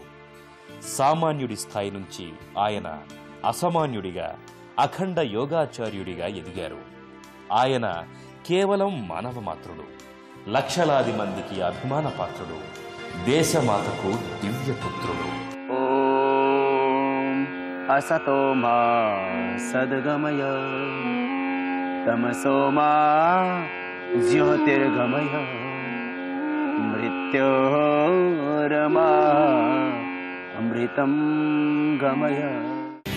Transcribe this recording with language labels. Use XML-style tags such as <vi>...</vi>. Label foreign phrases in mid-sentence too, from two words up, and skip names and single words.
<te>సామాన్యుడి స్థాయి నుంచి ఆయన అసామాన్యుడిగా అఖండ యోగాచార్యుడిగా ఎదిగారు. ఆయన కేవలం మానవ మాత్రుడు, లక్షలాది మందికి అభిమాన పాత్రుడు, దేశమాతకు దివ్యపుత్రుడు.</te> <sa>ఓం असतो मा सद्गमय तमसो मा ज्योतिर्गमय मृत्योर्मा अमृतं गमय.</sa>